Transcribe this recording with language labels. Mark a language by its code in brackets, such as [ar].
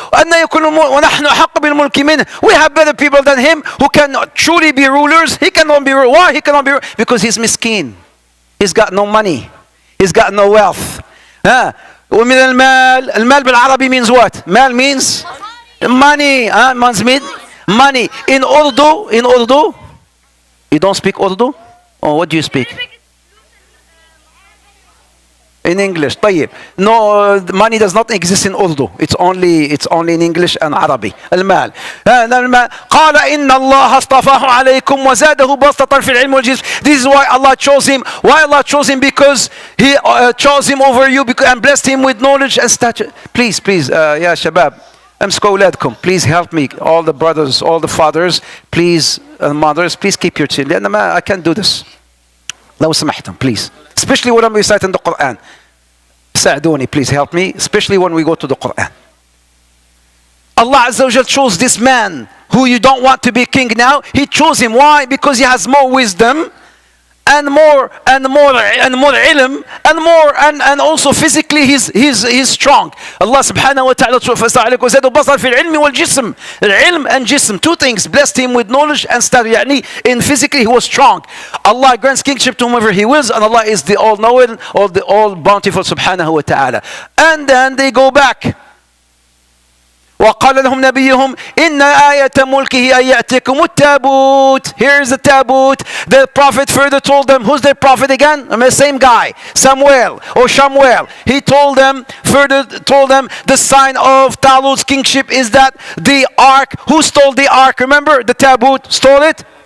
[ar] أن يكون ونحن أحق بالملك منه. [en] We have better people than him who can truly be rulers. He cannot be ruled. Why he cannot be ruled? Because he's miskin. He's got no money. He's got no wealth. [ar] ومن المال بالعربي [en] means what? مال means money. Means money. In Urdu, you don't speak Urdu? Oh, what do you speak? In English. طيب. No, money does not exist in Urdu. It's only in English and Arabic. [ar] المال. قال إن الله اصطفاه عليكم وزاده بسطة في العلم والجسم. [en] This is why Allah chose him. Why Allah chose him? Because He chose him over you and blessed him with knowledge and stature. Please, يا شباب. [ar] امسكوا أولادكم. [en] Please help me. All the brothers, all the fathers, please, mothers, please keep your children. لأن I can't do this. [ar] لو سمحتم, please. [en] Especially when I'm reciting the Quran. ساعدوني, please help me. Especially when we go to the Quran. Allah Azza wa Jal chose this man who you don't want to be king now. He chose him. Why? Because he has more wisdom and more ilm and also physically he's strong. [ar] Allah subhanahu wa ta'ala وزاد بصر في العلم والجسم. [en] العلم and jism, two things. Blessed him with knowledge and stature. يعني in physically he was strong. Allah grants kingship to whomever he wills, and Allah is the all-knowing, the all-bountiful subhanahu wa ta'ala. And then they go back. [ar] وقال لهم نبيهم إن آية ملكه أن يأتيكم التابوت. [en] Here is the tabut. The prophet further told them, who's the prophet again? The same guy, Samuel or Shamuel. He further told them the sign of Talut's kingship is that the ark. Who stole the ark? Remember, the tabut stole it.